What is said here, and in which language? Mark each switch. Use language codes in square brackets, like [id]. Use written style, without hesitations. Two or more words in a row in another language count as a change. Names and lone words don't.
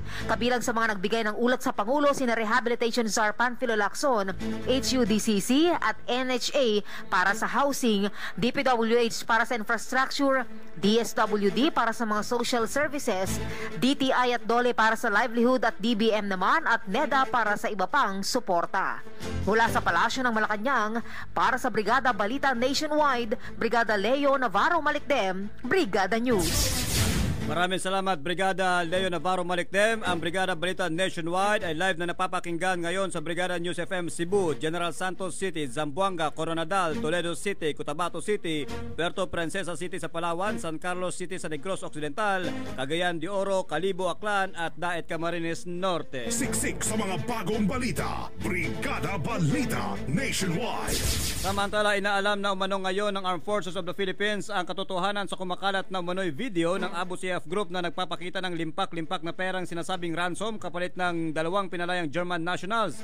[tl] Kabilang sa mga nagbigay ng ulat sa Pangulo sina Rehabilitation Czar Panfilo Lacson, HUDCC at NHA para sa housing, DPWH para sa infrastructure, DSWD para sa mga social services, DTI at DOLE para sa livelihood at DBM naman at NEDA para sa iba pang suporta. Mula sa Palasyo ng Malacanang, para sa Brigada Balita Nationwide, Brigada Leo Navarro Malikdem, Brigada News. Maraming salamat, Brigada Leo Navarro Malikdem. Ang Brigada Balita Nationwide ay live na napapakinggan ngayon sa Brigada News FM Cebu, General Santos City, Zamboanga, Coronadal, Toledo City, Cotabato City, Puerto Princesa City sa Palawan, San Carlos City sa Negros Occidental, Cagayan de Oro, Calibo, Aklan at Daet Camarines Norte. Siksik sa mga bagong balita. Brigada Balita Nationwide. Samantala, inaalam na umano ngayon ng Armed Forces of the Philippines ang katotohanan sa kumakalat na umano'y video ng Abu Sayyaf Group na nagpapakita ng limpak-limpak na perang sinasabing ransom kapalit ng dalawang pinalayang [en] German nationals.